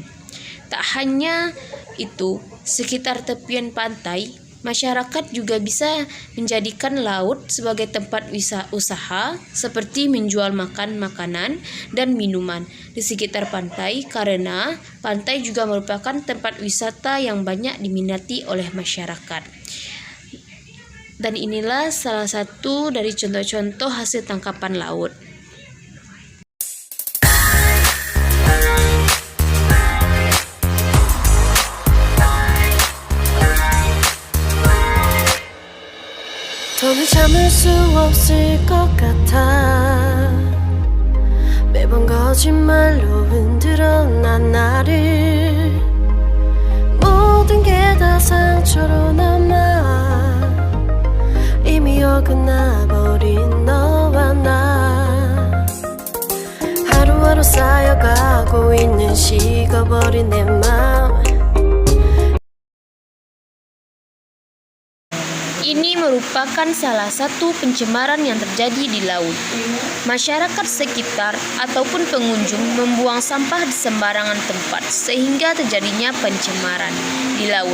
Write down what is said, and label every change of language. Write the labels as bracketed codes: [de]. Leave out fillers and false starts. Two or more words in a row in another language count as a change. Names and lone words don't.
[id] Tak hanya itu, sekitar tepian pantai Masyarakat juga bisa menjadikan laut sebagai tempat usaha seperti menjual makanan dan minuman di sekitar pantai karena pantai juga merupakan tempat wisata yang banyak diminati oleh masyarakat. Dan inilah salah satu dari contoh-contoh hasil tangkapan laut. [ko] 더는 참을 수 없을 것 같아 매번 거짓말로 흔들어 난 나를 모든 게 다 상처로 남아 이미 어긋나버린 너와 나 하루하루 쌓여가고 있는 식어버린 내 맘 [id] Ini merupakan salah satu pencemaran yang terjadi di laut. Masyarakat sekitar ataupun pengunjung membuang sampah di sembarangan tempat sehingga terjadinya pencemaran di laut.